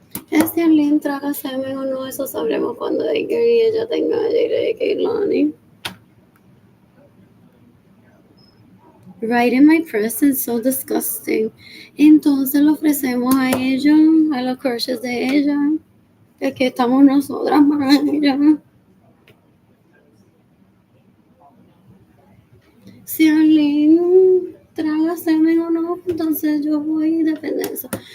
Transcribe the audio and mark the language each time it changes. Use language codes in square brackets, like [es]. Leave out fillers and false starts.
[es] Es si Arlene traga semen o no, eso sabremos cuando ella tenga a Kehlani. [en] Right in my presence, so disgusting. [es] Entonces le ofrecemos a ella, a los crushes de ella, que aquí estamos nosotras para ella. Si Arlene traga semen o no, entonces yo voy, depende de eso.